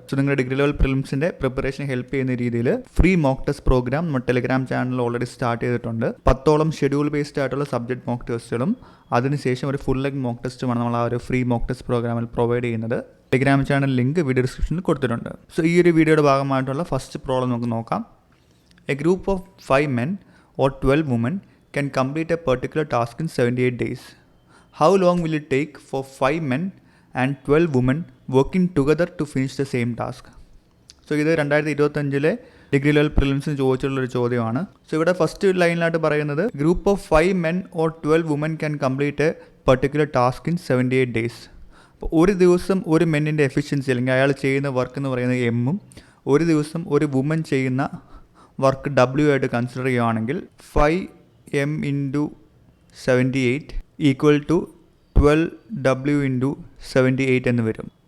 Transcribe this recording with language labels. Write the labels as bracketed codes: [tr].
[ml] So നിങ്ങളുടെ degree level പ്രിലിംസിൻ്റെ preparation help ചെയ്യുന്ന രീതിയിൽ ഫ്രീ മോക്ക് ടെസ്റ്റ് പ്രോഗ്രാം നമ്മുടെ ടെലിഗ്രാം ചാനലിൽ ഓൾറെഡി സ്റ്റാർട്ട് ചെയ്തിട്ടുണ്ട്. 10ഓളം ഷെഡ്യൂൾ ബേസ്ഡ് ആയിട്ടുള്ള സബ്ജക്ട് മോക്ക് ടെസ്റ്റുകളും അതിനുശേഷം ഒരു ഫുൾ ലെഗ് മോക്ക് ടെസ്റ്റുമാണ് നമ്മൾ ആ ഒരു ഫ്രീ മോക്ക് ടെസ്റ്റ് പ്രോഗ്രാമിൽ പ്രൊവൈഡ് ചെയ്യുന്നത്. ടെലിഗ്രാം ചാനൽ ലിങ്ക് വീഡിയോ ഡിസ്ക്രിപ്ഷനിൽ കൊടുത്തിട്ടുണ്ട്. സോ ഈ ഒരു വീഡിയോയുടെ ഭാഗമായിട്ടുള്ള ഫസ്റ്റ് പ്രോബ്ലം നമുക്ക് നോക്കാം. [en] A group of 5 men or 12 women can complete a particular task in 78 days. How long will it take for 5 men and 12 women working together to finish the same task? [ml] So ഇത് 2025 degree level പ്രിലിംസിന് ചോദിച്ചിട്ടുള്ളൊരു ചോദ്യമാണ്. So ഇവിടെ first ലൈനിലായിട്ട് പറയുന്നത് [en] Group of 5 men or 12 women can complete a particular task in 78 days. [ml] അപ്പോൾ ഒരു ദിവസം ഒരു മെന്നിൻ്റെ efficiency അല്ലെങ്കിൽ അയാൾ ചെയ്യുന്ന വർക്ക് എന്ന് പറയുന്നത് എമ്മും ഒരു ദിവസം ഒരു വുമൻ ചെയ്യുന്ന വർക്ക് ഡബ്ല്യു ആയിട്ട് കൺസിഡർ ചെയ്യുകയാണെങ്കിൽ 5m × 78 ഈക്വൽ ടു 12w × 78 എന്ന് വരും.